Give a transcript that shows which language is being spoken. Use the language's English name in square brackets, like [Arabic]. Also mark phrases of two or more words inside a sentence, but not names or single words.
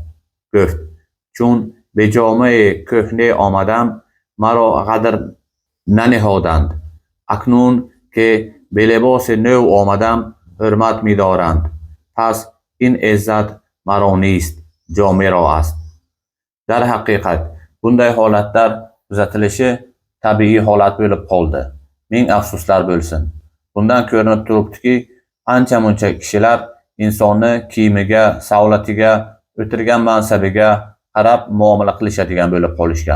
[Persian] گفت: چون به جامعه کهنه آمدم مرا قدر ننهادند. اکنون که به لباس نو آمدم حرمت می دارند. پس این عزت مرا نیست، جامعه را است. [Uzbek] در haqiqat bunday holatlar kuzatilishi tabiiy holat bo'lib qoldi. Ming afsuslar bo'lsin. Bundan ko'rinib turibdiki, ancha-muncha kishilar insonni kiyimiga, savlatiga, o'tirgan mansabiga qarab muomala qilishadigan bo'lib qolishgan.